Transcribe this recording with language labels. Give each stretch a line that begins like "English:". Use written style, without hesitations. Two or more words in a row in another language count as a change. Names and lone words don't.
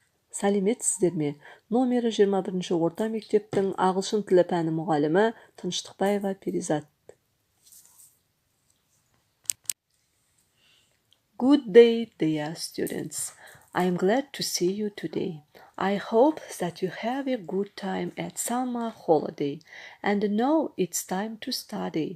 Kazakh: Сәлеметсіздер ме? Номері 21 орта мектептің ағылшын тілі пәні мұғалімі Тыныштықбаева Перизат.
English: Good day, dear students. I am glad to see you today. I hope that you have a good time at summer holiday and know it's time to study.